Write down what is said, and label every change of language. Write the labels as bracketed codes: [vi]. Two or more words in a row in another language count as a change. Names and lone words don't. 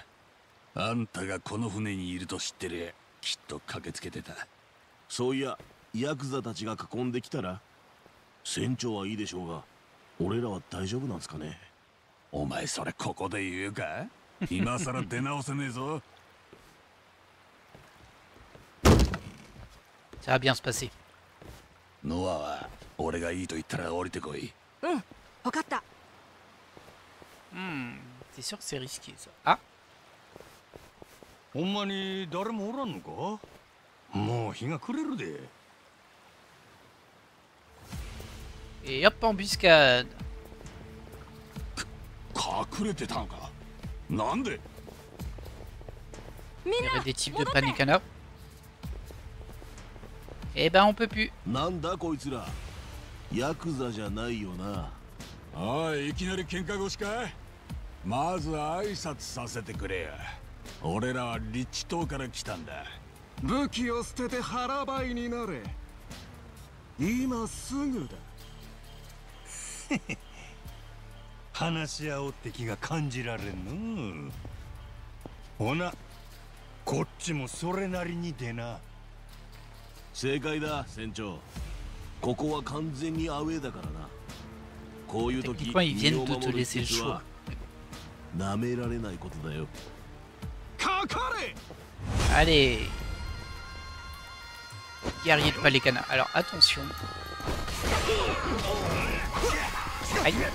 [ja] あんたがこの船にいると知ってりゃきっと駆けつけてた。そういや、ヤクザたちが囲んできたら、船長はいいでしょうが、俺らは大丈夫なんすかね。お前それここで言うか？今さら出直せねえぞ。 [fr] Ça va bien se passer. [ja] ノアは俺がいいと言ったら降りてこい。うん、わかった。 [fr] C'est sûr que c'est risqué ça. Ah. [ja] ほんまに誰もおらんのか？もう日が暮れるで。 [fr] Et hop, embuscade. [ja] 隠れてたのか？なんで？ [fr] Il y avait des types de panicana. Eh ben on peut plus. [ja] なんだこいつら、ヤクザじゃないよな。おい、いきなり喧嘩腰か？まず挨拶させてくれや。俺らはリッチ島から来たんだ。武器を捨てて腹ばいになれ。今すぐだ。話し合おうって気が感じられんの。ほな、こっちもそれなりに出な。正解だ、船長。ここは完全にアウェーだからな。こういう時、 [fr] Techniquement, ils viennent de te laisser le choix. [ja] なめられないことだよ。かかれ。 [fr] Allez. Guerrier de Palécana. Alors attention. Aïe.